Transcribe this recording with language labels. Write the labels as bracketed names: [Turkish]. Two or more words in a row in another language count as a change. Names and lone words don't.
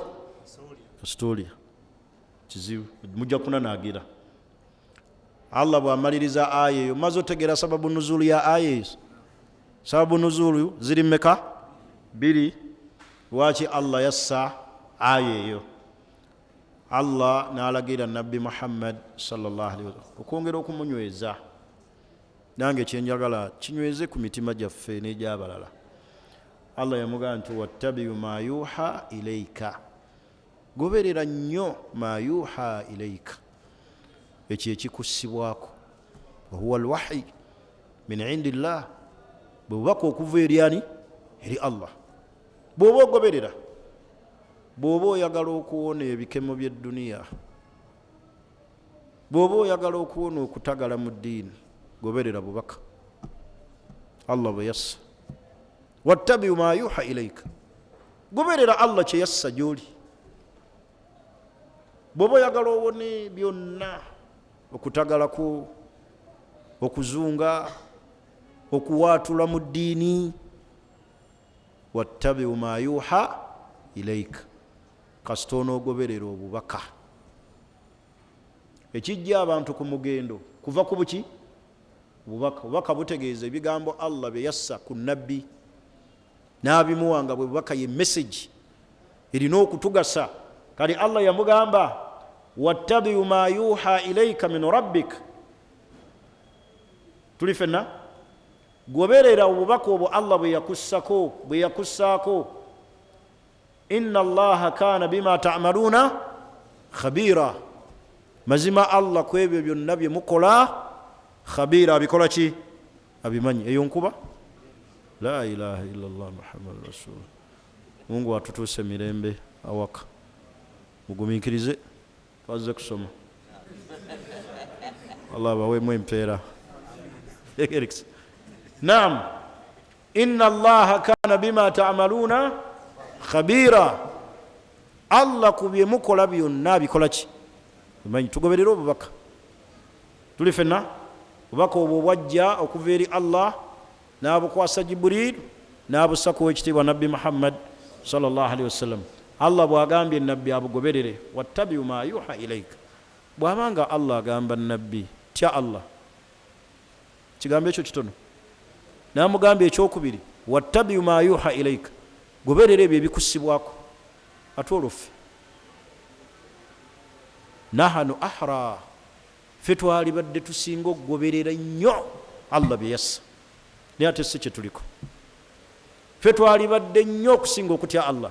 [Ganda] Kasita olya kizibu, mujja kunanaagira. Allah bw'amaliriza aya eyo, maze otegeera sababu nuzulu ya aya ezo. Sababu nuzulu ziri mmeka? 2. Lwaki Allah yassa aya eyo? Allah n'alagira Nabbi Muhammad [Arabic] صلى الله عليه وسلم [Ganda] okwongera okumunyweza. Nange kyenjagala kinyweze ku mitima gyaffe n'egy'abalala. Allah yamugamba nti [Arabic] واتبع ما يوحى إليك, [Ganda] goberera nnyo [Arabic] ما يوحى إليك, [Ganda] ekyo ekikussibwako. [Arabic] وهو الوحي من عند الله, [Ganda] bwebubaka okuva eri ani? Eri Allah. Bw'oba ogoberera, bw'oba oyagala okuwona ebikemo by'edduniya, bw'oba oyagala okuwona okutagala mu ddiini, goberera bubaka Allah bwe yassa. [Arabic] واتبع ما يوحى إليك, [Ganda] goberera Allah kye yassa gy'oli. Bw'oba oyagala owone byonna, okutagala kwo, okuzunga, okuwaatula mu ddiini, [Arabic] واتبع ما يوحى إليك, [Ganda] kasita onoogoberera obubaka. Ekijja abantu ku mugendo kuva ku buki? Bubaka. Obubaka butegeeza ebigambo Allah bye yassa ku nabbi n'abimuwa nga bwe bubaka, ye message erina okutugasa. Kale Allah yamugamba [Arabic] واتبع ما يوحى إليك من ربك, [Ganda] tuli fenna goberera obubaka obwo Allah bwe yakussaako. [Arabic] إن الله كان بما تعملون خبيرا, [Ganda] mazima Allah ku ebyo byonna bye mukola khabira, abikola ki? Abimanyi. Eyo nkuba [Arabic] لا إله إلا الله محمد رسول. [Ganda] Mungu atutuuse mirembe awaka, mugumiikirize twazze kusoma. Allah baweemu empeera. Naam, [Arabic] إن الله كان بما تعملون خبيرا, [Ganda] Allah ku bye mukola byonna abikola ki? Bimanyi. Tugoberere obubaka. Tuli fenna obubaka obwo bwajja okuva eri Allah, n'abukwasa Jibril, n'abusako w'ekitiibwa Nabbi Muhammad [Arabic] صلى الله عليه وسلم. [Ganda] Allah bw'agambye nabbi abugoberere, [Arabic] واتبع ما يوحى إليك. [Ganda] Bw'abanga Allah agamba nabbi tya Allah, kigambo ekyo kitono. N'amugamba ekyokubiri, [Arabic] واتبع ما يوحى إليك, [Ganda] goberere ebyo ebikussibwako. Ate oluffe [Arabic] نحن أحرى, [Ganda] ffe twalibadde tusinga okugoberera nnyo Allah bye yassa, naye ate si kye tuliko. Ffe twalibadde nnyo okusinga okutya Allah.